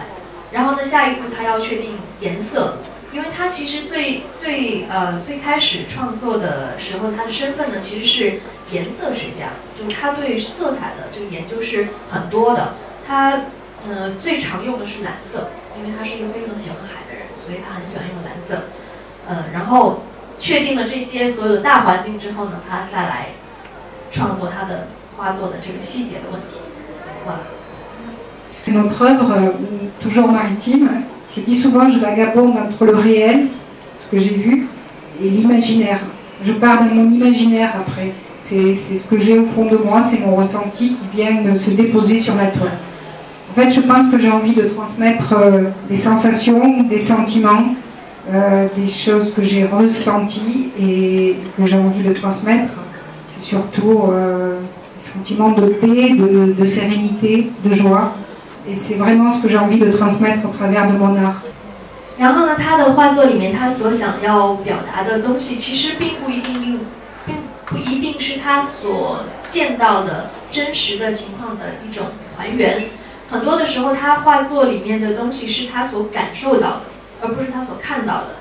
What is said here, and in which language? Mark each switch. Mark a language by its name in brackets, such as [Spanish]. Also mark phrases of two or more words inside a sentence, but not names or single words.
[Chinese] 然后呢，下一步她要确定颜色。 因为他其实最开始创作的时候，他的身份呢其实是颜色学家，就是他对色彩的这个研究是很多的。他最常用的是蓝色，因为他是一个非常喜欢海的人，所以他很喜欢用蓝色。然后确定了这些所有的大环境之后呢，他再来创作他的画作的这个细节的问题。 [French] Notre œuvre, toujours maritime. Je dis souvent, je vagabonde entre le réel, ce que j'ai vu, et l'imaginaire. Je pars dans mon imaginaire après. C'est ce que j'ai au fond de moi, c'est mon ressenti qui vient de se déposer sur la toile. En fait, je pense que j'ai envie de transmettre des sensations, des sentiments, des choses que j'ai ressenties et que j'ai envie de transmettre. C'est surtout des sentiments de paix, de sérénité, de joie. Et c'est vraiment ce que j'ai envie de transmettre au travers de mon art. [Chinese] 然后呢，他的画作里面，他所想要表达的东西，其实并不一定是他所见到的真实的情况的一种还原。很多的时候，他画作里面的东西是他所感受到的，而不是他所看到的。